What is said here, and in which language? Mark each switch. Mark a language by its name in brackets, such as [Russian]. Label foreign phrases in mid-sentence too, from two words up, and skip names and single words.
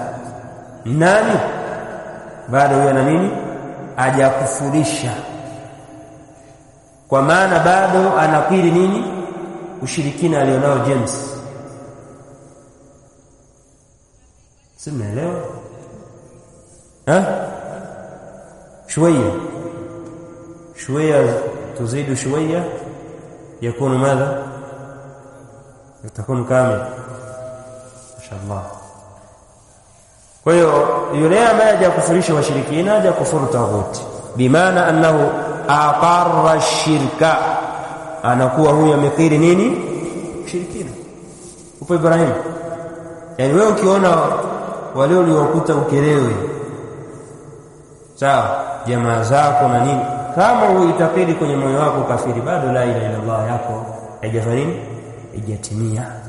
[Swahili] Nani? Bado huyo ana nini? Hajakufurisha. Kwa maana bado anakiri nini? Ushirikina alionao James. Simeelewa? [Arabic] شوية تزيد شوية يكون ماذا؟ يكون كامل ما شاء الله. [Swahili] Kwa hiyo yule ambaye hajakufurisha washirikina hajakufuru taghuti, bimaana [Arabic] أنه أقر الشرك, [Swahili] anakuwa huyo amekiri nini? Shirikina. Upo Ibrahim. Yani wewe ukiona wale uliokuta ukelewe, sawa, jamaa zako na nini, kama uitakidi kwenye moyo wako kafiri, bado [Arabic] لا إله إلا الله [Swahili] yako haijafanya, haijatimia.